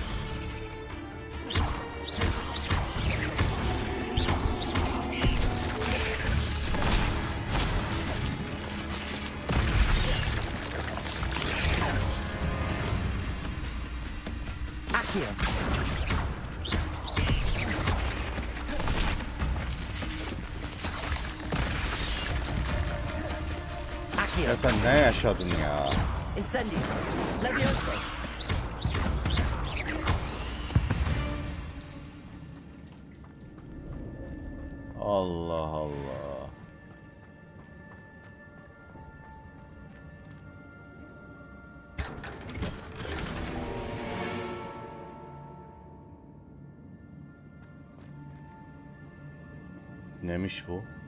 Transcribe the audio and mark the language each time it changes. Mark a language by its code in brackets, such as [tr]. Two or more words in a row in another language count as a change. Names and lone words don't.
[la] Accio. [tr] Ya sen ne yaşadın ya? [la] Incendio. Levioso. [tr] Allah Allah. Neymiş bu?